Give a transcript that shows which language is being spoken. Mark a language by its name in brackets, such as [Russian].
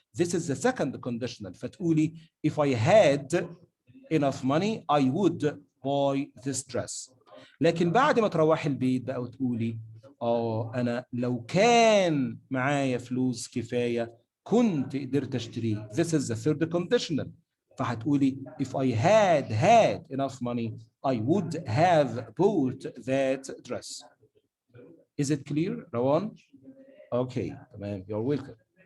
[English] This is the second conditional. فتقولي if I had enough money I would buy this dress. [Arabic] لكن بعد ما تروحي البيت بقى وتقولي انا لو كان معايا فلوس كفايه كنت قدرت اشتريه. [English] This is the third conditional. فهتقولي if I had enough money I would have bought that dress. Is it clear روان؟ [Arabic] اوكي تمام. [English] You're welcome.